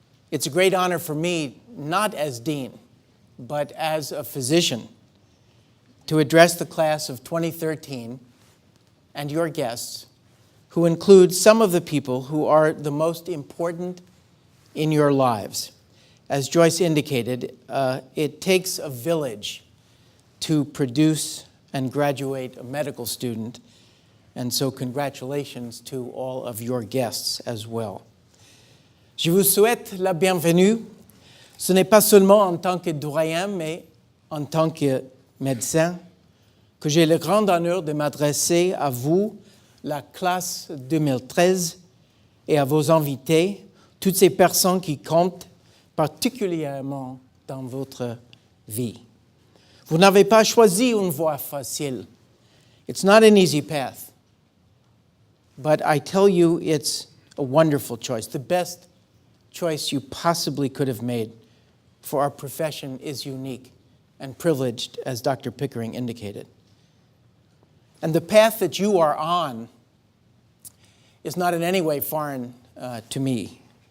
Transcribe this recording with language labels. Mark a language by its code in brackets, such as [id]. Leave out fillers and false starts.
[en] It's a great honor for me, not as dean, but as a physician, to address the class of 2013 and your guests, who include some of the people who are the most important in your lives. As Joyce indicated, it takes a village to produce and graduate a medical student, and so congratulations to all of your guests as well. [fr] Je vous souhaite la bienvenue. Ce n'est pas seulement en tant que doyen, mais en tant que médecin, que j'ai le grand honneur de m'adresser à vous, la classe 2013, et à vos invités, toutes ces personnes qui comptent particulièrement dans votre vie. Vous n'avez pas choisi une voie facile. [en] It's not an easy path. But I tell you, it's a wonderful choice. The best choice you possibly could have made, for our profession is unique and privileged, as Dr. Pickering indicated. And the path that you are on is not in any way foreign to me.